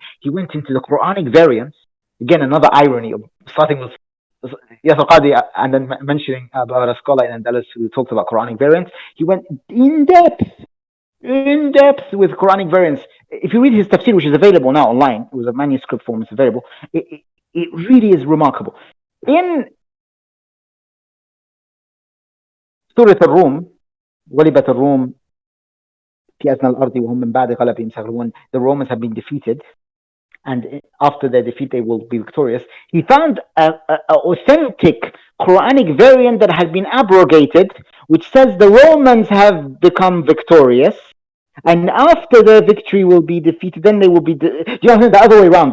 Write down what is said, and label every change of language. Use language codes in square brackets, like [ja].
[en] He went into the Quranic variants. Again, another irony of starting with Yasir Qadi and then mentioning about a scholar in Andalus who talked about Quranic variants. He went in depth with Quranic variants. If you read his tafsir, which is available now online, it was a manuscript form, it's available. It really is remarkable. In Surah Al-Rum, [ar] غلبت الروم في أدنى الأرض وهم من بعد غلبهم سيغلبون. [en] The Romans have been defeated, and after their defeat they will be victorious. He found an authentic Quranic variant that has been abrogated, which says the Romans have become victorious, and after their victory will be defeated, then they will be do you know the other way around?